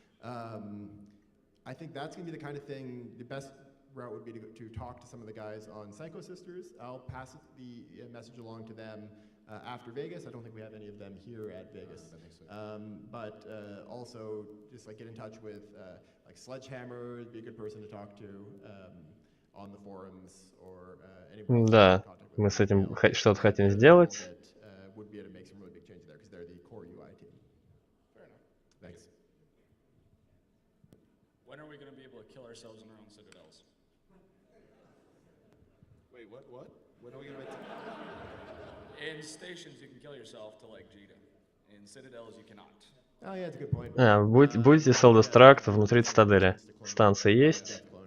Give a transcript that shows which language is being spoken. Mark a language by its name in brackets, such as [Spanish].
[English] I think that's going to be the kind of thing, the best route would be to talk to some of the guys on Psycho Sisters. I'll pass the message along to them after Vegas. I don't think we have any of them here at Vegas. But also just like get in touch with like Sledgehammer would be a good person to talk to on the forums or anyone else. [Russian] Да, мы с этим что-то хотим сделать. [English] Would be able to make some really big changes there because they're the core UI team. Fair enough. Thanks. When are we going to be able to kill ourselves in our own citadels? Wait, what? When are we going to make In stations, you can kill yourself to like Jita. In citadels, you cannot. Oh, yeah, that's a good point. [Russian] Будете self-destruct внутри цитадели. Станция есть.